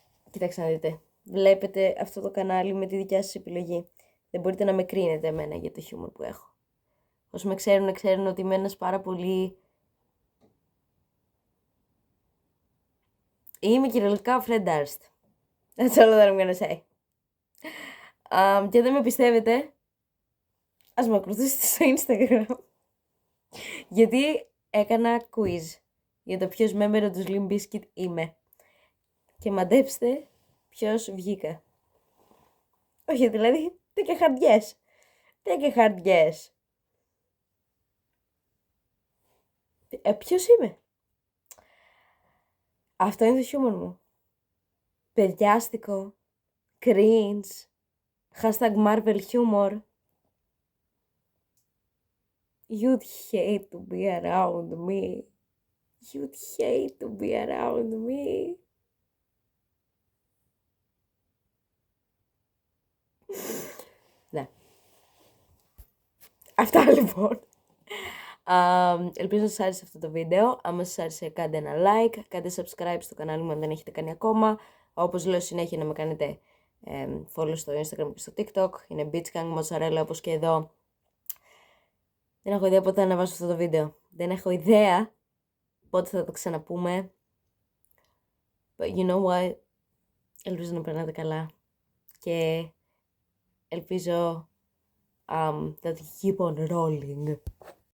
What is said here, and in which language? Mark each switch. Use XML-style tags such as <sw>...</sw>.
<el>Κοιτάξτε να δείτε. Βλέπετε αυτό το κανάλι με τη δικιά σας επιλογή. Δεν μπορείτε να με κρίνετε εμένα για το χιούμορ που έχω. Όσοι με ξέρουν ότι είμαι ένας πάρα πολύ... Είμαι κυριολεκτικά Fred Durst.</el> <en>That's all that I'm gonna say.</en> <el>Και δεν με πιστεύετε, ας με ακολουθήσετε στο Instagram. Γιατί έκανα quiz για το ποιος member του Slim Biscuit είμαι. Και μαντέψτε ποιος βγήκα. Όχι, δηλαδή,</el> <en>take a hard guess.</en> <el>Take a hard guess. Ποιος είμαι? Αυτό είναι το χιούμορ μου. Παιδιάστικο, cringe,</el> <en>hashtag Marvel humor. You'd hate to be around me. You'd hate to be around me.</en> <el>Ναι. Αυτά λοιπόν. Ελπίζω να σας άρεσε αυτό το βίντεο. Αν σας άρεσε, κάντε ένα like, κάντε subscribe στο κανάλι μου αν δεν έχετε κάνει ακόμα. Όπως λέω συνέχεια, να με κάνετε follow στο Instagram και στο TikTok. Είναι Beachgang Mozzarella, όπως και εδώ. Δεν έχω ιδέα πότε θα ανεβάσω αυτό το βίντεο. Δεν έχω ιδέα πότε θα το ξαναπούμε.</el> <en>But you know what?</en> <el>Ελπίζω να περνάτε καλά. Και ελπίζω</el> <en>that you keep on rolling.</en>